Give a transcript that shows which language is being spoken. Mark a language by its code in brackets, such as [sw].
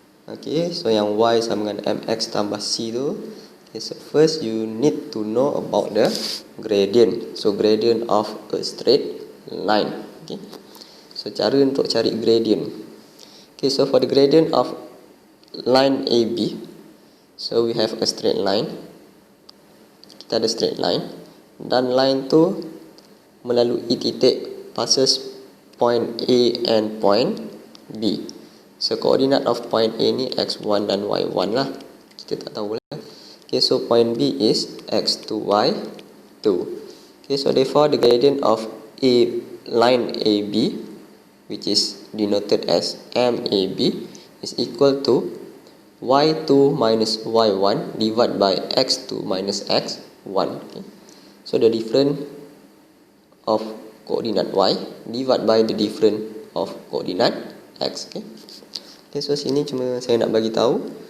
[ms] Okay, so yang y sama dengan mx tambah c tu. [en] Okay, so first you need to know about the gradient. So gradient of a straight line. Okay, so [ms] cara untuk cari [en] gradient. Okay, so for the gradient of line AB, so we have a straight line. [ms] Kita ada straight line dan line tu melalui titik [en] passes point A and point B. So coordinate of point A [ms] ni x1 dan y1 lah. Kita tak tahu lah. [en] Okay, so point B is x2, y2. Okay, so therefore the gradient of line AB, which is denoted as MAB, is equal to y2 minus y1 divided by x2 minus x1. Okay. So the difference of coordinate y divided by the difference of coordinate x. Okay. [ms] Okay, so sini cuma saya nak bagi tahu.